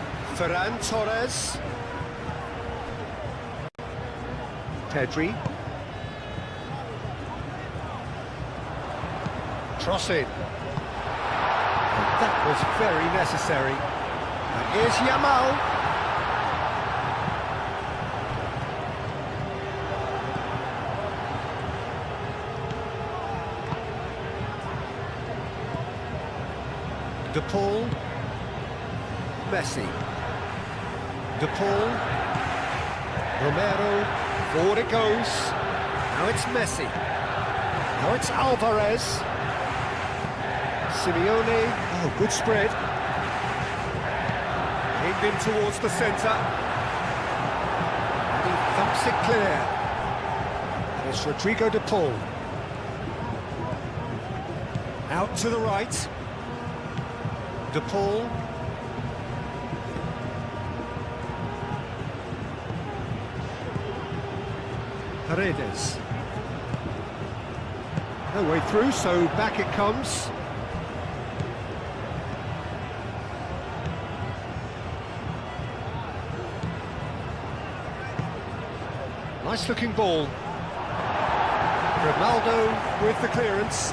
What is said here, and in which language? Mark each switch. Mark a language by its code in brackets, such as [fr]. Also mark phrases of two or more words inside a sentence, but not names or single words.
[en] Ferran Torres. Pedri. Crossing. That was very necessary. And here's Yamal. De Paul. Messi. De Paul. Romero. Forward it goes. Now it's Messi. Now it's Alvarez. Simeone. Oh, good spread. Aimed in towards the centre. And he thumps it clear. And it's Rodrigo De Paul. Out to the right. De Paul. Paredes. No way through, so back it comes. Nice looking ball. Ronaldo with the clearance.